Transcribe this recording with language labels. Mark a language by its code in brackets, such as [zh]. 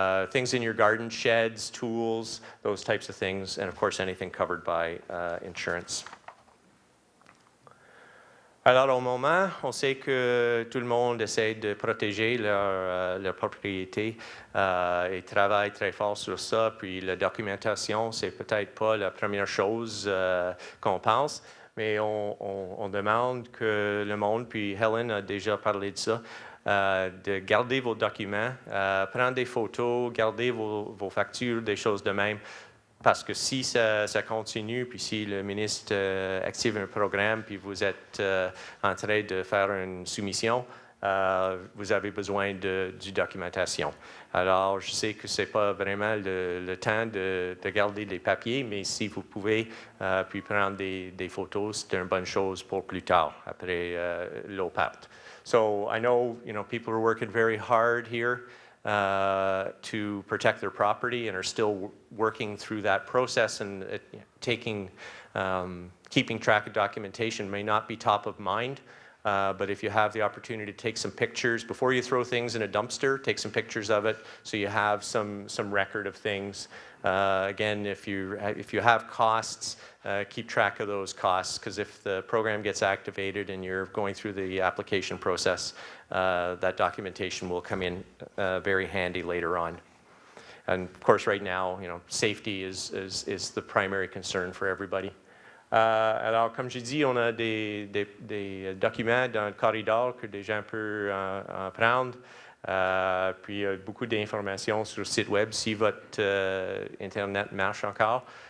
[en] Things in your garden, sheds, tools, those types of things, and of course anything covered by insurance. [fr] Alors, au moment, on sait que tout le monde essaie de protéger leur propriété et travaille très fort sur ça. Puis la documentation, c'est peut-être pas la première chose qu'on pense, mais on demande que le monde, puis Helen a déjà parlé de ça, de garder vos documents, prendre des photos, garder vos factures, des choses de même. Parce que si ça continue, puis si le ministre active un programme, puis vous êtes en train de faire une soumission, vous avez besoin de documentation. Alors, je sais que ce n'est pas vraiment le temps de garder des papiers, mais si vous pouvez puis prendre des photos, c'est une bonne chose pour plus tard, après l'eau parte. [en] So I know, people are working very hard here. To protect their property and are still working through that process, and keeping track of documentation may not be top of mind, but if you have the opportunity to take some pictures before you throw things in a dumpster, take some pictures of it so you have some record of things. Again, if you have costs, keep track of those costs, because if the program gets activated and you're going through the application process, that documentation will come in very handy later on. And of course, right now, safety is the primary concern for everybody. [fr] Alors, comme j'ai dit, on a des documents dans le corridor que des gens peuvent en prendre. Puis il y a beaucoup d'informations sur le site web si votre Internet marche encore.